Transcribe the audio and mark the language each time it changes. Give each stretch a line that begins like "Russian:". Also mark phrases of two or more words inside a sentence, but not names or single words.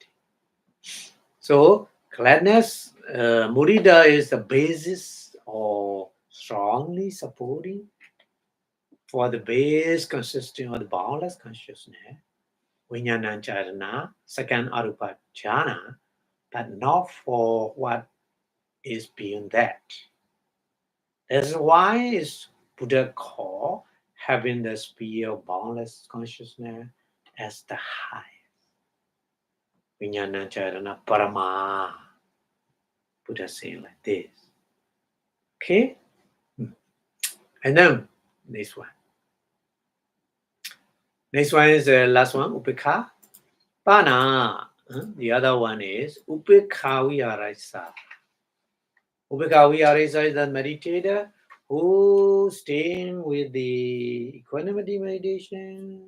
English: So gladness, mudita is the basis or strongly supporting for the base consisting of the boundless consciousness, Vijnanancarana, second
Pali: Arupa jhana,
English: but not for what is beyond that. That's why is Buddha called having the sphere of boundless consciousness as the highest.
Pali: Vijnanancarana Parama.
English: Buddha saying like this. Okay? And then this one. Next one is the last one, Upekha. Pana. The other one is
Pali: Upekha Viyarasa. Upekha Viyarasa
English: is the meditator who staying with the equanimity meditation.